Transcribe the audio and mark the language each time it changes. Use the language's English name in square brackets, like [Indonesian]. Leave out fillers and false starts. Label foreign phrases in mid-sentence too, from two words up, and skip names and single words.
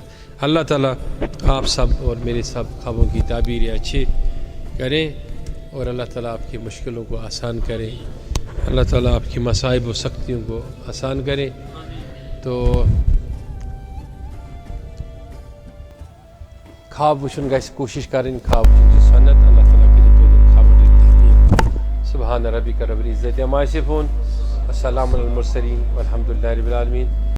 [Urdu] اللہ تعالیٰ آپ سب اور میرے سب خوابوں کی تعبیریں اچھے کریں اور اللہ تعالیٰ آپ کی مشکلوں کو آسان کریں، اللہ تعالیٰ آپ کی مصائب و سختیوں کو آسان کریں۔ [Kashmiri] تو خواب وچھن گژھِ [Urdu] کوشش کریں، [Kashmiri] خواب وچھن چھِ سنت۔ اللہ تعالیٰ کٔرِو تُہنٛدٮ۪ن خوابن ہٕنٛدۍ تعمیٖر۔ [Arabic] سبحان ربک رب العزت عما یصفون، السلام علی المرسلین والحمد للہ رب العالمین۔